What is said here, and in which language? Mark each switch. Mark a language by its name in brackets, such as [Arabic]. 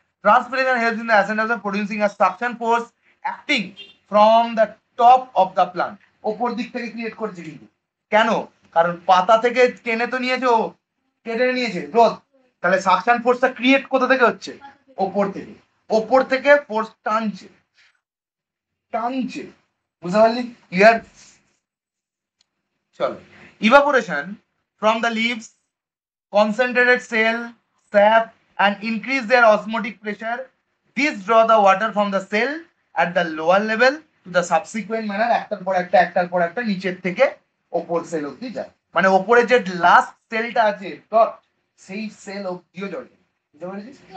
[English] Transpiration helps in the ascent of producing a suction force acting from the top of the plant, [Bangla] ওপর দিক থেকে create করছে, কিন্তু কেন, কারণ পাতা থেকে টেনে তো নিয়েছে, ও টেনে নিয়েছে রোদ, তাহলে সাকশন ফোর্সটা ক্রিয়েট কোথা থেকে হচ্ছে, ওপর থেকে, ওপর থেকে ফোর্স টানছে, টানছে, বুঝতে পারলি? ক্লিয়ার? [English] চলো, evaporation from the leaves concentrated cell sap and increase their osmotic pressure. These draw the water from the cell at the lower level to the subsequent manner, [Bangla] একটার পর একটা নিচের থেকে ওপর সেল অবধি যায়। মানে ওপরে যে লাস্ট সেলটা আছে ডট, সেই সেল অবধিও জল। বুঝতে পেরেছিস?